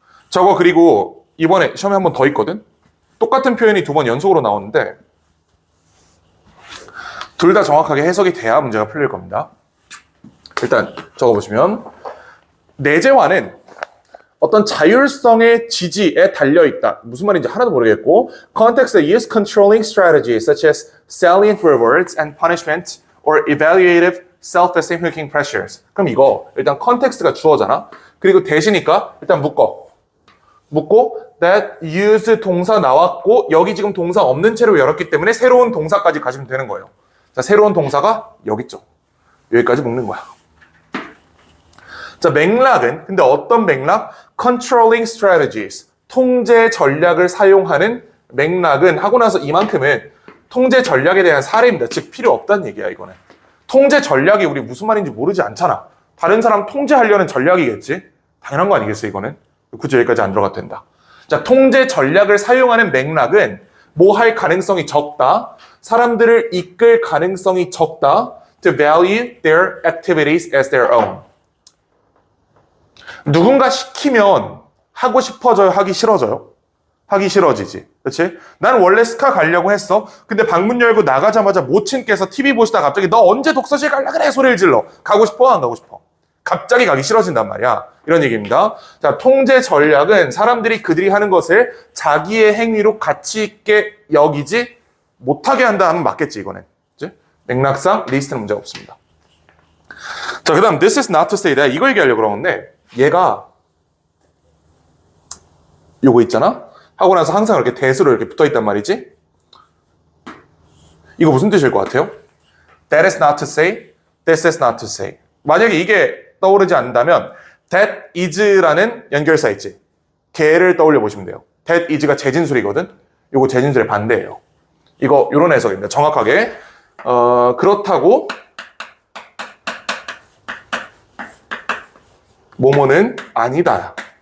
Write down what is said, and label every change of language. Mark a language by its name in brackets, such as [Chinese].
[Korean] 저거 그리고 이번에 시험에 한 번 더 있거든? 똑같은 표현이 2번 연속으로 나오는데 둘 다 정확하게 해석이 돼야 문제가 풀릴 겁니다. 일단 적어보시면 내재화는 어떤 자율성의 지지에 달려있다. 무슨 말인지 하나도 모르겠고 [English] Context that use controlling strategies such as salient rewards and punishment or evaluative self-esteem hooking pressures. [Korean] 그럼 이거 일단 컨텍스트가 주어잖아. 그리고 대시니까 일단 묶고 that use 동사 나왔고 여기 지금 동사 없는 채로 열었기 때문에 새로운 동사까지 가시면 되는 거예요. 자, 새로운 동사가 여기 있죠. 여기까지 묶는 거야. 자, 맥락은 근데 어떤 맥락? [English] Controlling strategies. [Korean] 통제 전략을 사용하는 맥락은 하고 나서 이만큼은 통제 전략에 대한 사례입니다. 즉 필요 없다는 얘기야 이거는. 통제 전략이 우리 무슨 말인지 모르지 않잖아. 다른 사람 통제하려는 전략이겠지. 당연한 거 아니겠어 이거는. 굳이 여기까지 안 들어가도 된다. 자, 통제 전략을 사용하는 맥락은 뭐 할 가능성이 적다. 사람들을 이끌 가능성이 적다. [English] To value their activities as their own. [Korean] 누군가 시키면 하고 싶어져요? 하기 싫어져요? 하기 싫어지지. 그렇지? 난 원래 스카 가려고 했어. 근데 방문 열고 나가자마자 모친께서 TV 보시다 갑자기 너 언제 독서실 갈라 그래? 소리를 질러. 가고 싶어? 안 가고 싶어? 갑자기 가기 싫어진단 말이야. 이런 얘기입니다. 자, 통제 전략은 사람들이 그들이 하는 것을 자기의 행위로 가치 있게 여기지 못하게 한다 하면 맞겠지 이거는. 그치? 맥락상 리스트는 문제가 없습니다. 자, 그 다음 [English] this is not to say that [Korean] 이거 얘기하려고 그러는데 얘가 요거 있잖아? 하고 나서 항상 이렇게 대수로 이렇게 붙어있단 말이지? 이거 무슨 뜻일 것 같아요? [English] That is not to say, this is not to say. [Korean] 만약에 이게 떠오르지 않는다면 that is라는 연결사 있지? 걔를 떠올려 보시면 돼요. that is가 재진술이거든? 요거 재진술의 반대예요. 이거 요런 해석입니다. 정확하게 그렇다고 뭐뭐는 아니다.